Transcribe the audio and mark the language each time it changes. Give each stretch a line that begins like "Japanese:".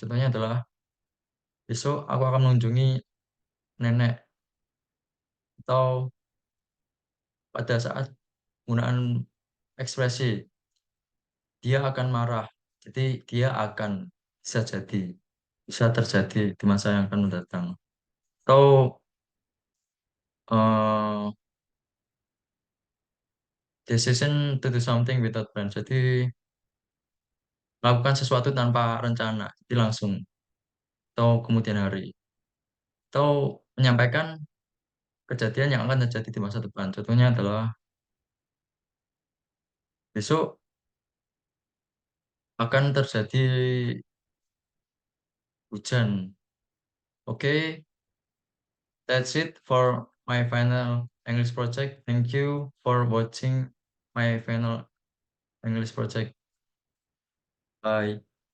Indonesian: Contohnya adalah besok aku akan mengunjungi nenek atau pada saat penggunaan ekspresi dia akan marah. Jadi dia akan bisa terjadi di masa yang akan mendatang.
English: Atau eh, decision to do something without plan.
Indonesian: Jadi melakukan sesuatu tanpa rencana, jadi langsung atau kemudian hari. Atau menyampaikan kejadian yang akan terjadi di masa depan. Contohnya adalah besok akan terjadi hujan.
English: Oke, that's it for my final English project. Thank you for watching my final English project. Bye.